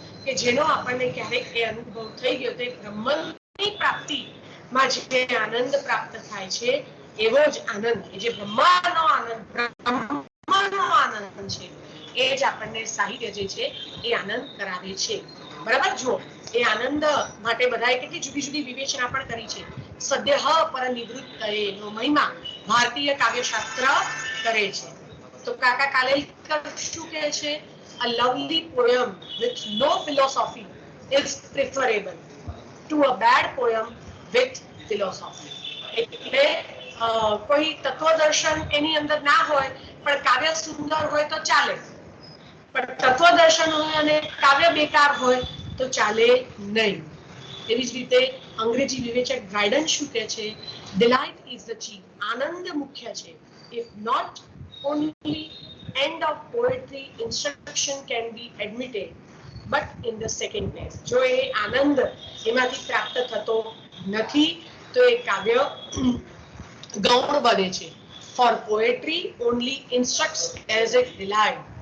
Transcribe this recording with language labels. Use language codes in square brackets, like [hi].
[gu] કે જેનો આપણને ક્યારેક એ અનુભવ થઈ ગયો, તો એ બ્રહ્મની પ્રાપ્તિમાં જે આનંદ પ્રાપ્ત થાય છે, એવો જ આનંદ, જે બ્રહ્માનો આનંદ, બ્રહ્મનો આનંદ છે, એ જ આપણને સાહિત્ય જે છે એ આનંદ કરાવે છે. બરાબર? જુઓ, એ આનંદ માટે બધાએ કેટલી જુદી જુદી વિવેચના પણ કરી છે. સદ્યઃ પર નિવૃત્ત એનો મહિમા ભારતીય કાવ્યશાસ્ત્ર કરે છે. તો કાકા કાલેલકર શું કહે છે? [en] A lovely poem with no philosophy is preferable to a bad poem with philosophy. [gu] એટલે કોઈ તત્વદર્શન એની અંદર ના હોય પણ કાવ્ય સુંદર હોય તો ચાલે, પણ તત્વદર્શન હોય અને કાવ્ય બેકાર હોય તો ચાલે નહીં. એવી જ રીતે અંગ્રેજી વિવેચક ડ્રાયડન શું કહે છે? [en] Delight is the chief. [gu] આનંદ મુખ્ય છે. [en] If not only end of poetry, instruction can be admitted, but in the second place. [gu] જો એ આનંદ એમાંથી પ્રાપ્ત થતો નથી તો એ કાવ્ય ગૌણ બને છે. [en] For poetry only instructs as it delight.